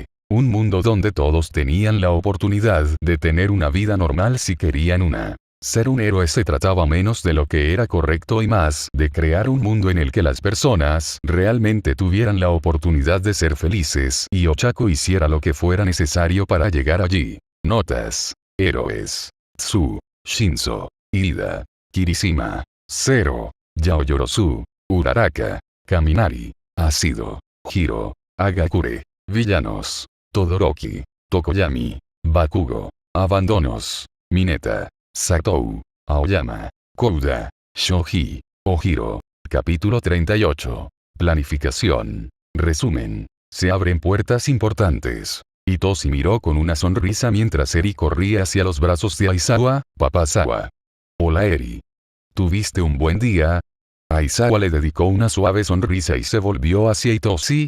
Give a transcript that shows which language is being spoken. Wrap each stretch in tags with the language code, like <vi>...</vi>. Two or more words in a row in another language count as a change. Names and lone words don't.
<es>Un mundo donde todos tenían la oportunidad de tener una vida normal si querían una. Ser un héroe se trataba menos de lo que era correcto y más de crear un mundo en el que las personas realmente tuvieran la oportunidad de ser felices y Ochako hiciera lo que fuera necesario para llegar allí. Notas. Héroes. Tsu, Shinzo, Ida, Kirishima, Zero, Yaoyorozu, Uraraka, Kaminari, Asido, Hiro, Agakure. Villanos. Todoroki, Tokoyami, Bakugo. Abandonos. Mineta, Satoru, Aoyama, Kouda, Shoji, Ojiro. Capítulo 38. Planificación. Resumen. Se abren puertas importantes. Itoshi miró con una sonrisa mientras Eri corría hacia los brazos de Aizawa, papá Sawa. Hola Eri. ¿Tuviste un buen día? Aizawa le dedicó una suave sonrisa y se volvió hacia Hitoshi.</es>